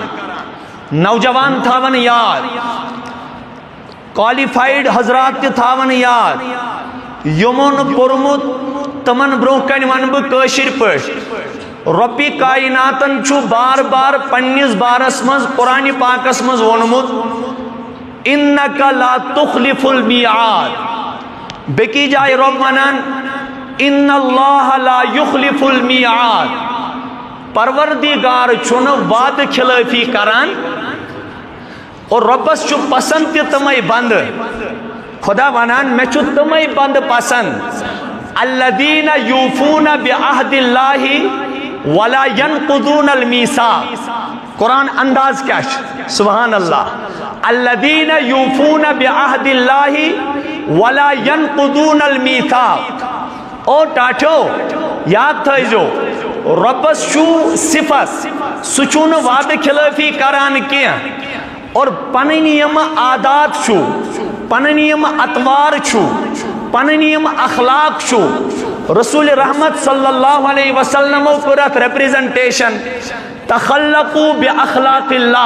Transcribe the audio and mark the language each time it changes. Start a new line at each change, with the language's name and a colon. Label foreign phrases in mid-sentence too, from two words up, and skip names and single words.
Kashmiri: نوجوان تھاون یاد، کوالیفائڈ حضرات تہِ تھاون یاد، یِمو نہٕ پوٚرمُت تمن برونٛہہ کنہِ ونہٕ بہٕ کٲشِر پٲٹھۍ رۄبِ کائناتن چھُ بار بار پننِس بارس منٛز قرآنِ پاکس منٛز ووٚنمُت:
Arabic: اِنَّکَ لا تُخْلِفُ الْمِیعاد.
Kashmiri: بیٚکہِ جایہِ رۄب ونان:
Arabic: اِنَّ اللّٰهَ لا یُخْلِفُ الْمِیعاد.
Kashmiri: پروردگار چھُنہٕ وعدٕ خِلٲفی کران، اور رۄبس چھُ پسند تہِ تِمے بندٕ. خدا ونان مےٚ چھُ تِمے بندٕ پسند:
Arabic: الذین یوفون بعہد اللہ ولا ینقضون المیثاق.
Kashmiri: قرآن انداز کیا چھُ؟
Arabic: سبحان اللہ. الذین یوفون بعہد اللہ ولا ینقضون المیثاق.
Kashmiri: او ٹاٹھو یاد تھٲیزو، رۄبس چھُ صفت، سُہ چھُنہٕ وعدٕ خِلٲفی کران کینٛہہ، اور پنٕنۍ یِم عادات چھُ، پنٕنۍ یِم اطوار چھُ، پنٕنۍ یِم اخلاق چھُ، رسول رحمت
Arabic: صلی اللہ علیہ وسلمو
Kashmiri: کوٚر اتھ ریپریزنٹیشن:
Arabic: تخلقوا باخلاق اللہ.